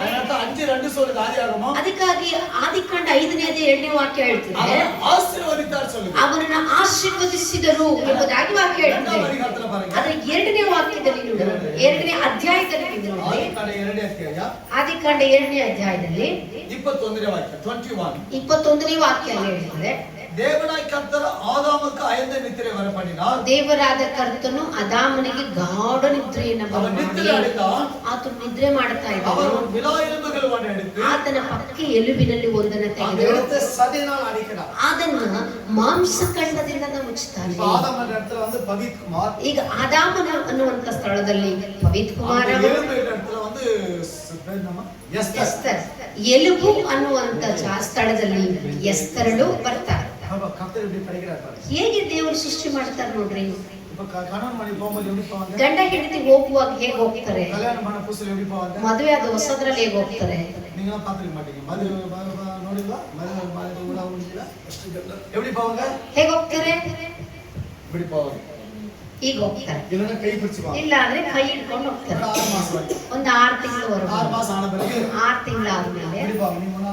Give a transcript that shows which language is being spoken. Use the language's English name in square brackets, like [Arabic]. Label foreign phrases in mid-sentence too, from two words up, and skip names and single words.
[Kannada] ಅದಕ್ಕಾಗಿ ಆದಿಕಾಂಡ 5:2 ವಾಕ್ಯ ಹೇಳ್ತಿದೆ, ಅವನನ್ನು ಆಶೀರ್ವದಿಸಿದರು ಎಂಬುದಾಗಿ ವಾಕ್ಯ ಹೇಳ್ತಿದೆ. ಅದರ 2ನೇ ವಾಕ್ಯದಲ್ಲಿ ನೋಡಿ, 2ನೇ ಅಧ್ಯಾಯದಲ್ಲಿ ನೋಡಿ, ಆದಿಕಾಂಡ 2ನೇ ಅಧ್ಯಾಯದಲ್ಲಿ 21ನೇ ವಾಕ್ಯ ಹೇಳ್ತಿದೆ, [Tamil] தேவனாய் கர்த்தர் ஆதாமுக்கு அயர்ந்த நித்திரை வரப்பண்ணினார். [Kannada] ದೇವರಾದ ಕರ್ತನು ಅದಾಮನಿಗೆ ಗಾಢ ನಿದ್ರೆಯನ್ನು ಬರಮಾಡಿ ಆತನು ನಿದ್ರೆ ಮಾಡುತ್ತಾ ಇದ್ದನು. ಆತನ ಪಕ್ಕ ಎಲುಬಿನಲ್ಲಿ ಒಂದನ್ನು ತೆಗೆದು [Tamil] சதையினால் அடிக்கிறார். [Kannada] ಅದನ್ನು ಮಾಂಸಖಂಡದಿಂದ ಮುಚ್ಚುತ್ತಾನೆ. ಈಗ ಆದಾಮನ ಅನ್ನುವಂತ ಸ್ಥಳದಲ್ಲಿ ಪವಿತ್ ಕುಮಾರ, ಎಲುಬು ಅನ್ನುವಂತ ಸ್ಥಳದಲ್ಲಿ ಎಸ್ತರಳು ಬರ್ತಾರೆ. ಹೇಗೆ ದೇವರು ಸೃಷ್ಟಿ ಮಾಡ್ತಾರೆ ನೋಡ್ರಿ. [Tamil] இப்ப கணவன் மனைவி போகும்போது எப்படி போவாங்க? [Kannada] ಗಂಡ ಹೆಂಡತಿ ಹೋಗುವಾಗ ಹೇಗೆ ಹೋಗ್ತಾರೆ? [Tamil] கல்யாணம் பண்ண புதுசுல எப்படி போவாங்க? [Kannada] ಮದುವೆ ಆದ ಹೊಸದ್ರಲ್ಲಿ ಹೇಗೆ ಹೋಗ್ತಾರೆ? [Tamil] நீங்களாம் பார்த்துக்க மாட்டீங்க. ನೋಡಿಲ್ವಾ? மதுரை கூட ಹೋಗಿಲ್ಲ. எப்படி போவாங்க? [Kannada] ಹೇಗೆ ಹೋಗ್ತಾರೆ? [Tamil] இப்படி போவாங்க. [Kannada] ಈಗ ಹೋಗ್ತಾರೆ. [Tamil] இல்லைன்னா ಕೈ பிடிச்சுவாங்க. [Kannada] ಇಲ್ಲ ಅಂದ್ರೆ ಕೈ ಹಿಡ್ಕೊಂಡು ಹೋಗ್ತಾರೆ. [Tamil] 6 மாசம் வரைக்கும். [Kannada] ಒಂದು 6 ತಿಂಗಳವರೆಗೂ. [Tamil] 6 மாசம் ஆன பிறகு [Kannada] 6 ತಿಂಗಳಾದ್ಮೇಲೆ [Tamil] எப்படி போவாங்க?